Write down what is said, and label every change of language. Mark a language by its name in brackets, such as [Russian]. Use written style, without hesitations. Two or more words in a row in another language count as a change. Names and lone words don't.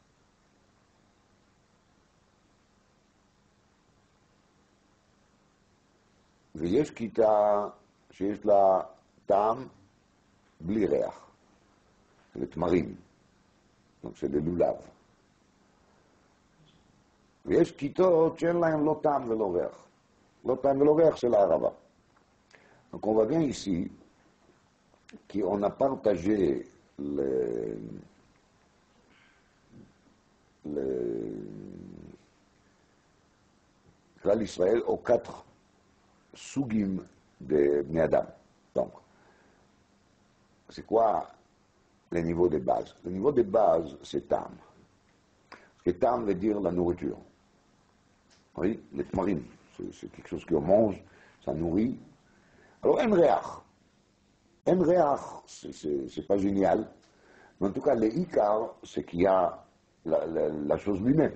[Hebrew] ויש כיתה שיש לה טעם בלי ריח, של תמרים, של לולב. ויש כיתות שאין להן לא טעם ולא ריח. לא טעם ולא ריח של הערבה. [French] Donc on va bien ici qu'on a partagé [Hebrew] כלל ישראל [French] aux quatre סוגים de [Hebrew] בני אדם. [French] Donc, c'est quoi le niveau de base? Le niveau de base, c'est tam. Et tam veut dire la nourriture. Oui, les tmarines, c'est quelque chose qu'on mange, ça nourrit. Alors, un réach, c'est pas génial, mais en tout cas, le ikar, c'est qu'il y a la chose lui-même.